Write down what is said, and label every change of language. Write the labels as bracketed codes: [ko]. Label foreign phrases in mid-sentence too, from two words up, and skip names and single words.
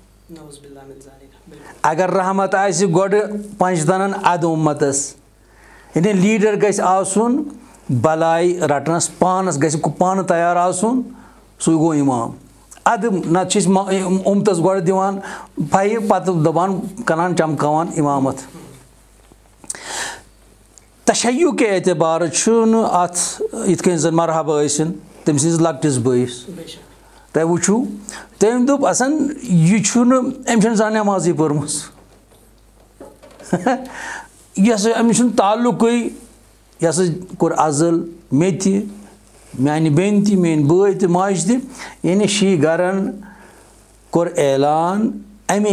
[ks] اگر رحمت آسہِ گۄڈٕ پنٛجتنن ادٕ اُمتس یعنی لیٖڈر گژھِ آسُن بلاے رٹنس پانس گژھِ پانہٕ تیار آسُن سُے گوٚو امام ادٕ نتہٕ چھِ أسۍ اُمتس گۄڈٕ دِوان پھیہِ پتہٕ دپان کران چمکاوان امامت [ur] تشیع کے اعتبار [ks] چھُنہٕ اتھ یِتھ کٔنۍ زن مرحبا ٲسِن تٔمۍ سٕنٛدِس لۄکٹِس بٲیِس تۄہہِ وٕچھو تٔمۍ دوٚپ اَسن یہِ چھُنہٕ أمۍ چھَنہٕ زانٛہہ نٮ۪مازٕے پٔرمٕژ یہِ ہسا أمِس چھُنہٕ تعلُقٕے یہِ ہسا کوٚر ازل مےٚ تہِ میانہِ بیٚنہِ تہِ میٲنۍ بٲے تہِ ماجہِ تہِ یعنی شی گرن کوٚر اعلان امے